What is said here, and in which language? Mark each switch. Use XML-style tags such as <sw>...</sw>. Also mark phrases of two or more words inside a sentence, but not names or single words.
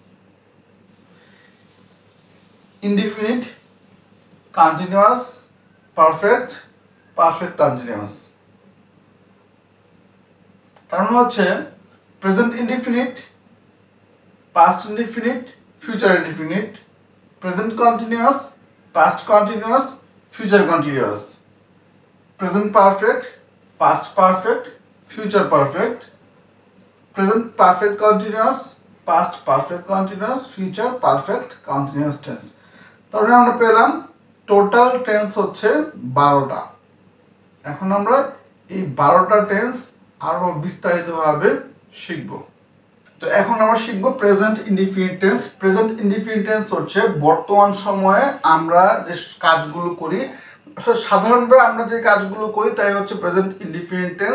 <en>Indefinite, continuous, perfect, perfect continuous.</en> <bn>কারণ হচ্ছে</bn> <en>present indefinite, past indefinite, future indefinite, present continuous, past continuous, future continuous, present perfect, past perfect, future perfect, present perfect continuous, past perfect continuous, future perfect continuous tense।</en> <bn>তাহলে আমরা পেলাম</bn> <en>total tense</en> <bn>হচ্ছে 12টা। এখন আমরা এই 12টা টেন্স আরো বিস্তারিতভাবে শিখব। তো এখন আমরা শিখব</bn> <en>present indefinite tense. present indefinite tense</en> <bn>হচ্ছে বর্তমান সময়ে আমরা যে কাজগুলো করি, সাধারণভাবে আমরা যে কাজগুলো করি তাই হচ্ছে</bn> <en>present indefinite tense.</en>